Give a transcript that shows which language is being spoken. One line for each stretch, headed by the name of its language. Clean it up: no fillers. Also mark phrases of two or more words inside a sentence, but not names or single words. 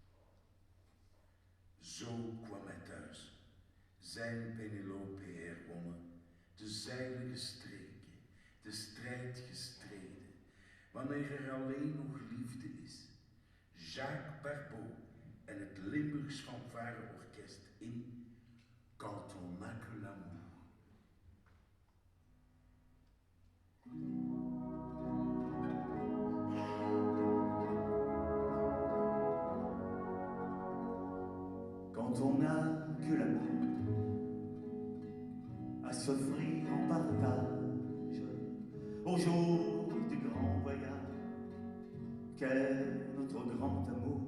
Dutch: Zo kwam hij thuis, zijn Penelope herwonnen, de zeilen gestreken, de strijd gestreden, wanneer er alleen nog liefde is. Jacques Barbeau en het Limburgs Fanfareorkest in Quand on n'a que l'amour.
French: Quand on n'a que l'amour à s'offrir en partage au jour du grand voyage qu'est notre grand amour.